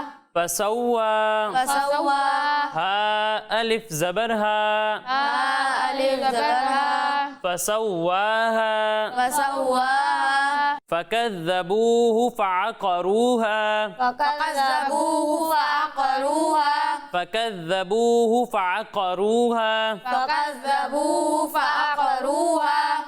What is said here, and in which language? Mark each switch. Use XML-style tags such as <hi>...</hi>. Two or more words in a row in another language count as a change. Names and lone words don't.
<ar>فسوا، فسوا،</ar> <ur>ہا الف زبر ہا، ہا الف زبر ہا،</ur> <ar>فسواها، فسوا، فكذبوه فعقروها، فكذبوه فعقروها، فكذبوه فعقروها، فكذبوه فعقروها،</ar>